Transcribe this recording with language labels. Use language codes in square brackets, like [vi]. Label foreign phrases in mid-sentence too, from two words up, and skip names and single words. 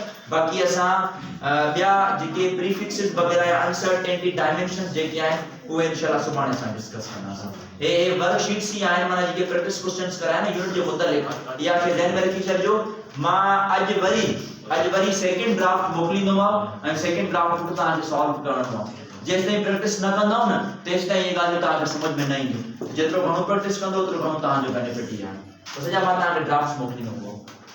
[sd] बाकी असा बिया जेके प्रीफिक्सेस वगैरह या [en] uncertainty dimensions [sd] जेके आए वो इंशाल्लाह सुभाणे सा डिस्कस करना ए वर्कशीट सी आए माने जेके [en] practice questions [sd] कराए ना यूनिट जो मुतल्लिक या के ध्यान में रखी छजो। मां आज वरी [en] second draft [sd] मोकलींदो ऐं [en] second draft [sd] को ता सॉल्व करणो जेस ताईं प्रैक्टिस न कंदो न तेस ताईं ये गाल ता समझ में न ईंदी। जेतरो घणो प्रैक्टिस कंदो ओतरो घणो ता जो बेनिफिट ही आहे। तो सजा मां ता ड्राफ्ट्स मोकलींदो।